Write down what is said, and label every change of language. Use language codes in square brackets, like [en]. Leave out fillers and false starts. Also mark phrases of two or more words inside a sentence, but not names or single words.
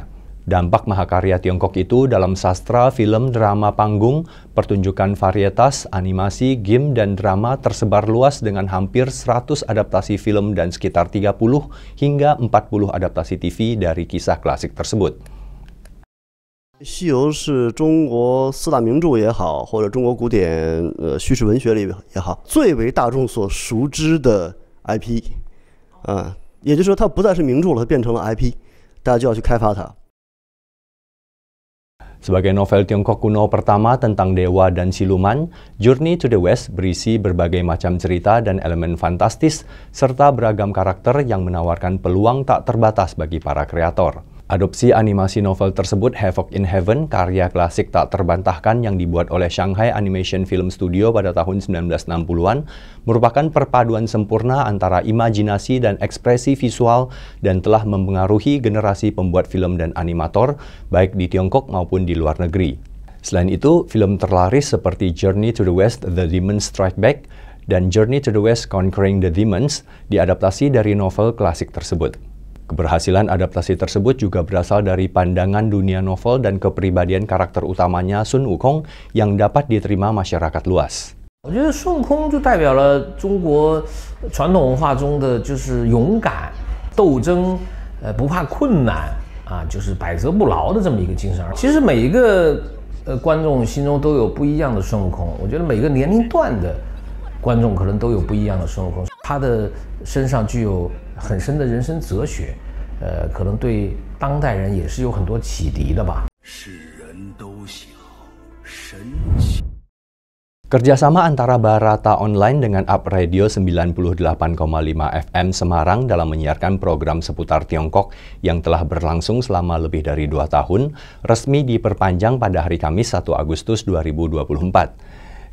[id] Dampak mahakarya Tiongkok itu dalam sastra, film, drama panggung, pertunjukan varietas, animasi, game, dan drama tersebar luas dengan hampir 100 adaptasi film dan sekitar 30 hingga 40 adaptasi TV dari kisah klasik tersebut. [zh] 西游是中国4大名著也好，或者中国古典叙事文学里也好，最为大众所熟知的 IP， 也就是说它不再是名著了，它变成了 IP， 大家就要去开发它。 [id] Sebagai novel Tiongkok kuno pertama tentang dewa dan siluman, Journey to the West berisi berbagai macam cerita dan elemen fantastis, serta beragam karakter yang menawarkan peluang tak terbatas bagi para kreator. Adopsi animasi novel tersebut, Havoc in Heaven, karya klasik tak terbantahkan yang dibuat oleh Shanghai Animation Film Studio pada tahun 1960-an, merupakan perpaduan sempurna antara imajinasi dan ekspresi visual dan telah mempengaruhi generasi pembuat film dan animator, baik di Tiongkok maupun di luar negeri. Selain itu, film terlaris seperti Journey to the West, The Demons Strike Back, dan Journey to the West, Conquering the Demons, diadaptasi dari novel klasik tersebut. Keberhasilan adaptasi tersebut juga berasal dari pandangan dunia novel dan kepribadian karakter utamanya Sun Wukong yang dapat diterima masyarakat luas. [zh] 我觉得孙悟空就代表了中国传统文化中的就是勇敢、斗争，不怕困难啊，就是百折不挠的这么一个精神。其实每一个观众心中都有不一样的孙悟空，我觉得每个年龄段的观众可能都有不一样的孙悟空，他的身上具有很深的人生哲学，可能对当代人也是有很多启迪的吧。世人都晓神奇。 [id] Kerjasama antara Barata Online dengan Up Radio 98,5 FM Semarang dalam menyiarkan program seputar Tiongkok yang telah berlangsung selama lebih dari 2 tahun, resmi diperpanjang pada hari Kamis 1 Agustus 2024.